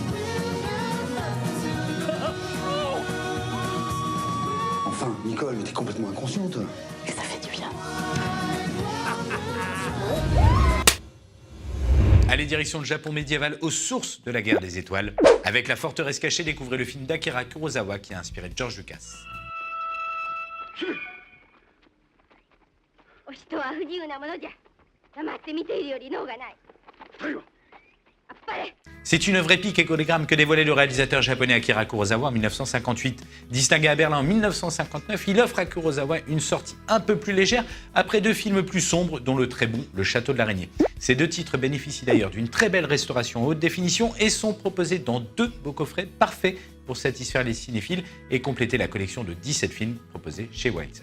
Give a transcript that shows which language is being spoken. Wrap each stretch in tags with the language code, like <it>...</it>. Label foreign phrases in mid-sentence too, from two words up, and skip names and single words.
<fr>Enfin, Nicole, mais t'es complètement inconsciente. Et ça fait du bien. Allez, direction le Japon médiéval aux sources de la guerre des étoiles. Avec La forteresse cachée, découvrez le film d'Akira Kurosawa qui a inspiré George Lucas.</fr> <ja>お人は不自由なものじゃ。黙って見ているより能がない。あっぱれ。</ja> <fr>C'est une œuvre épique et collégramme que dévoilait le réalisateur japonais Akira Kurosawa en 1958. Distingué à Berlin en 1959, il offre à Kurosawa une sortie un peu plus légère après 2 films plus sombres, dont le très bon Le Château de l'Araignée. Ces 2 titres bénéficient d'ailleurs d'une très belle restauration en haute définition et sont proposés dans 2 beaux coffrets parfaits pour satisfaire les cinéphiles et compléter la collection de 17 films proposés chez Wildside.</fr>